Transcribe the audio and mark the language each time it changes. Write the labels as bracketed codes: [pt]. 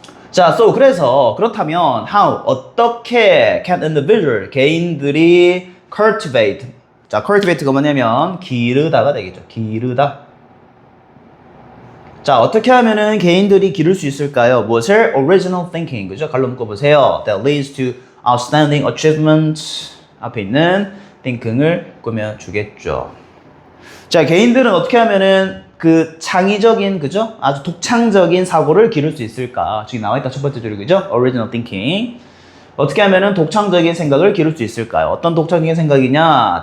[ko] 자, 그래서, 그렇다면, 어떻게 [en] can individual, [ko] 개인들이 cultivate. 자, cultivate가 뭐냐면, 기르다가 되겠죠. 기르다. 자, 어떻게 하면은 개인들이 기를 수 있을까요? 무엇을? [en] Original thinking. [ko] 그죠? 갈로 묶어보세요. [en] That leads to outstanding achievement. [ko] 앞에 있는 thinking을 꾸며주겠죠. 자, 개인들은 어떻게 하면은 그 창의적인, 그죠? 아주 독창적인 사고를 기를 수 있을까? 지금 나와있다 첫 번째 줄이, 그죠? [en] Original thinking. [ko] 어떻게 하면은 독창적인 생각을 기를 수 있을까요? 어떤 독창적인 생각이냐?